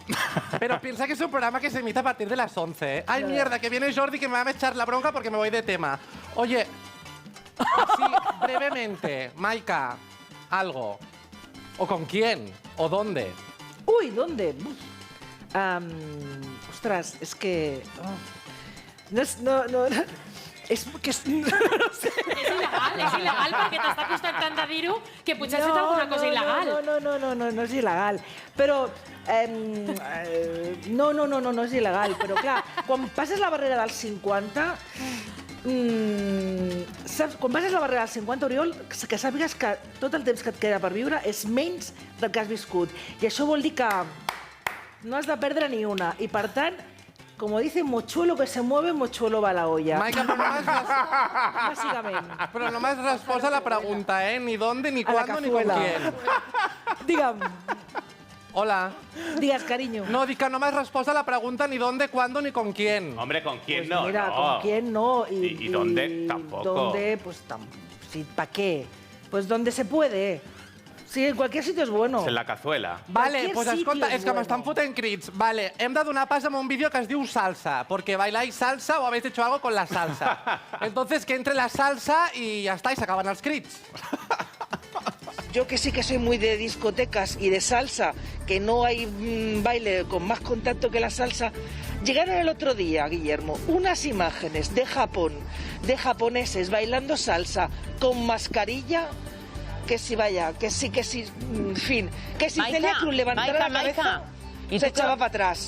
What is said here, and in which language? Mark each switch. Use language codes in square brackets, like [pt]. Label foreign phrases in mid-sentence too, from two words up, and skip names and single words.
[es] Pero piensa que es un programa que se emite a partir de las 11, ¿eh? Ay, mierda, que viene Jordi que me va a echar la bronca porque me voy de tema. Oye, así, brevemente, Maica, algo. ¿O con quién? ¿O dónde? Uy, ¿dónde? Ostras, es que... [ca] No, és que... No sé. És il·legal perquè t'està costant tant de dir-ho que potser has fet alguna cosa il·legal. No és il·legal. Però... No és il·legal. Però clar, quan passes la barrera dels 50... Saps, quan passes la barrera dels 50, Oriol, que sàpigues que tot el temps que et queda per viure és menys del que has viscut. I això vol dir que no has de perdre ni una. I per tant, [es] como dice mochuelo que se mueve, mochuelo va a la olla. [ca] Maica, però no m'has... Bàsicament. Però no m'has respost a la pregunta, ¿eh? [es] Ni dónde, ni cuándo, ni con quién. [ca] Digue'm. Hola. Digues, cariño. No, dic que no m'has respost a la pregunta [es] ni dónde, cuándo, ni con quién. Hombre, con quién Pues no, mira, no. con quién no. ¿Y dónde? Tampoco. ¿Dónde? Pues sí, ¿para qué? Pues donde se puede. Sí, en cualquier sitio es bueno. En la cazuela. [ca] Vale, pues escolta, és que bueno. m'estan fotent crits. Vale, hem de donar pas amb un vídeo que es diu salsa, [es] porque bailáis salsa o habéis hecho algo con la salsa. Entonces, que entre la salsa y ya está, y se acaban [ca] els crits. [es] Yo que sí que soy muy de discotecas y de salsa, que no hay baile con más contacto que la salsa, llegaron el otro día, Guillermo, unas imágenes de Japón, de japoneses bailando salsa con mascarilla, que sí, vaya, que sí, en fin, que si Celia Cruz levantara la cabeza, se echaba para atrás.